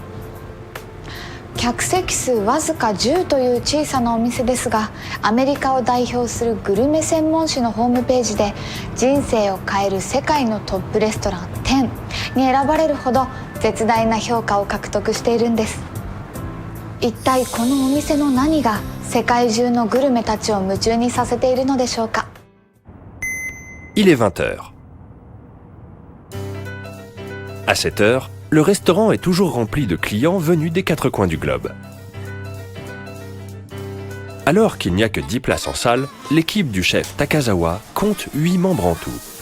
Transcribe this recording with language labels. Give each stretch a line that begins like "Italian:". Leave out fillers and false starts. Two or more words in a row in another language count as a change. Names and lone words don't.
Japanese: 客席数わずか10という小さなお店ですが、アメリカを代表するグルメ専門誌のホームページで人生を変える世界のトップレストラン10に選ばれるほど絶大な評価を獲得しているんです。一体このお店の何が世界中のグルメたちを夢中にさせているのでしょうか。
French: Il est 20 heures. À cette heure, le restaurant est toujours rempli de clients venus des quatre coins du globe. Alors qu'il n'y a que 10 places en salle, l'équipe du chef Takazawa compte 8 membres en tout.